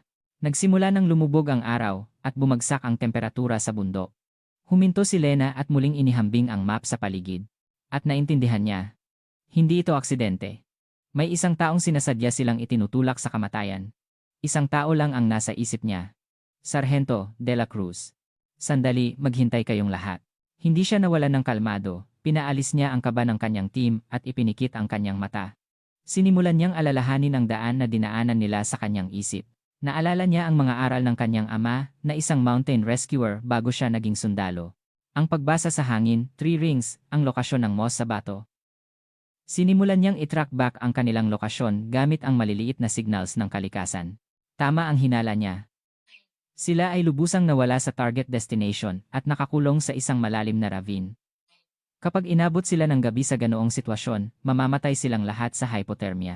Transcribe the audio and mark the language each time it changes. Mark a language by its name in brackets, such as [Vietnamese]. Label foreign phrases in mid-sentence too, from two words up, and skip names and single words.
[Filipino] Nagsimula nang lumubog ang araw at bumagsak ang temperatura sa bundok. Huminto si Lena at muling inihambing ang map sa paligid. At naintindihan niya. Hindi ito aksidente. May isang taong sinasadya silang itinutulak sa kamatayan. Isang tao lang ang nasa isip niya. Sargento de la Cruz. Sandali, maghintay kayong lahat. Hindi siya nawalan ng kalmado, pinaalis niya ang kaba ng kanyang team at ipinikit ang kanyang mata. Sinimulan niyang alalahanin ang daan na dinaanan nila sa kanyang isip. Naalala niya ang mga aral ng kanyang ama na isang [English] mountain rescuer [Filipino] bago siya naging sundalo. Ang pagbasa sa hangin, 3 rings, ang lokasyon ng Mos Sabato. Sinimulan niyang i- [English] track back [Filipino] ang kanilang lokasyon gamit ang maliliit na signals ng kalikasan. Tama ang hinala niya. Sila ay lubusang nawala sa [English] target destination [Filipino] at nakakulong sa isang malalim na ravine. Kapag inabot sila ng gabi sa ganoong sitwasyon, mamamatay silang lahat sa hypothermia.